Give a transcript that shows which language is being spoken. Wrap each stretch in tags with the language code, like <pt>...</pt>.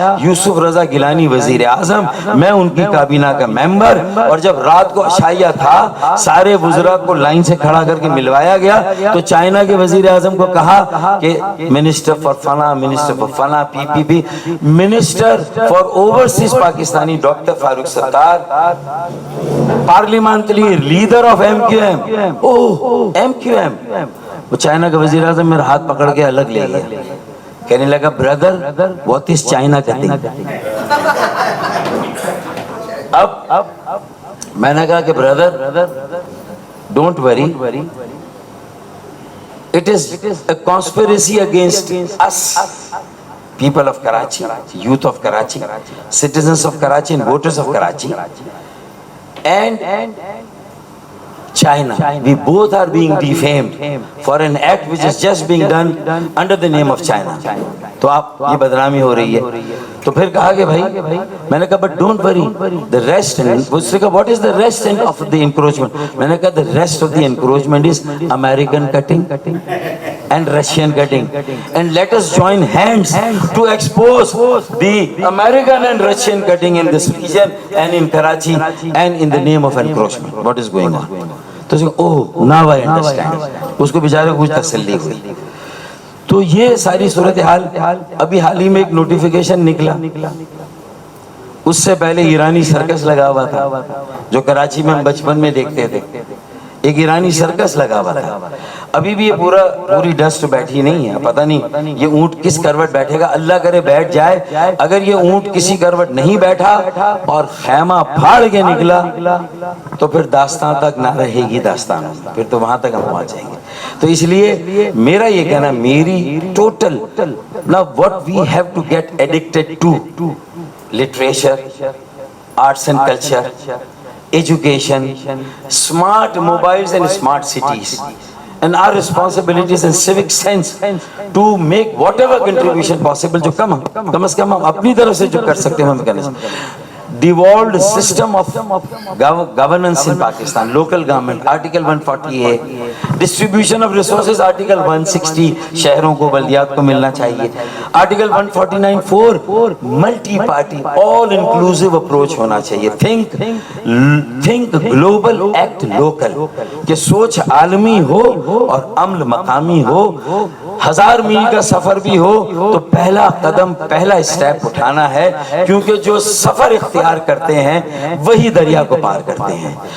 <ur>یوسف رضا گیلانی وزیر اعظم، میں ان کی کابینہ کا ممبر، اور جب رات کو عشائیہ تھا سارے وزراء کو لائن سے کھڑا کر کے ملوایا گیا، تو چائنا کے وزیر اعظم کو کہا کہ منسٹر فار فلاں، منسٹر فار فلاں، PPP، minister for overseas Pakistani doctor Farooq Sattar, parliamentary leader of MQM. Oh MQM. وہ چائنا کا وزیر اعظم میرا ہاتھ پکڑ کے الگ لے گیا، کہنے لگا برادر</ur> <en>what is China cutting.</en> <ur>اب میں نے کہا کہ برادر don't worry,</ur> <en>it is a conspiracy against us, people of Karachi, youth of Karachi, citizens of Karachi and voters of Karachi and China. We both are being defamed for an act which is just being done under the name of China.</en> <ur>تو آپ یہ بدنامی ہو رہی ہے. تو پھر کہا کہ بھائی، میں نے کہا</ur> <en>but don't worry, the rest,</en> <ur>اس نے کہا</ur> <en>what is the rest of the encroachment.</en> <ur>میں نے کہا</ur> <en>the rest of the encroachment is American cutting and Russian cutting, and let us join hands to expose the American and Russian cutting in this region and in Karachi and in the name of encroachment. What is going on?</en> <ur>تو اس کو</ur> <en>oh now I understand.</en> <ur>اس کو بیچارے کو کچھ تسلی ہوئی. تو یہ ساری صورتحال، ابھی حال ہی میں ایک نوٹیفیکیشن نکلا، اس سے پہلے ایرانی سرکس لگا ہوا تھا جو کراچی میں ہم بچپن میں دیکھتے تھے، ایک ایرانی سرکس لگا ہوا تھا. ابھی بھی یہ پوری ڈسٹ بیٹھی نہیں ہے، پتہ نہیں یہ اونٹ کس کروٹ بیٹھے گا. اللہ کرے بیٹھ جائے. اگر یہ اونٹ کسی کروٹ نہیں بیٹھا اور خیمہ پھاڑ کے نکلا تو پھر داستان تک نہ رہے گی داستان، پھر تو وہاں تک ہم پہنچ جائیں گے. تو اس لیے میرا یہ کہنا، میری total</ur> <en>now what we have to get addicted to literature, arts and culture, education, smart mobiles and smart cities, and our responsibilities and civic sense to make whatever contribution possible</en> <ur>جو کم از کم ہم اپنی طرف سے جو کر سکتے ہیں ہم کریں.</ur> <en>Devolved system of governance in Pakistan, local government, Article 140A, distribution of resources, Article 160,</en> <ur>شہروں کو بلدیات کو ملنا چاہیے.</ur> <en>Article 149(4), multi party, all inclusive approach</en> <ur>ہونا چاہیے.</ur> <en>Think global, act local,</en> <ur>کہ سوچ عالمی ہو اور عمل مقامی ہو. 1000 میل کا سفر بھی ہو تو پہلا قدم، پہلا اسٹیپ اٹھانا ہے، کیونکہ جو سفر اختیار کرتے ہیں وہی دریا کو پار کرتے ہیں.</ur>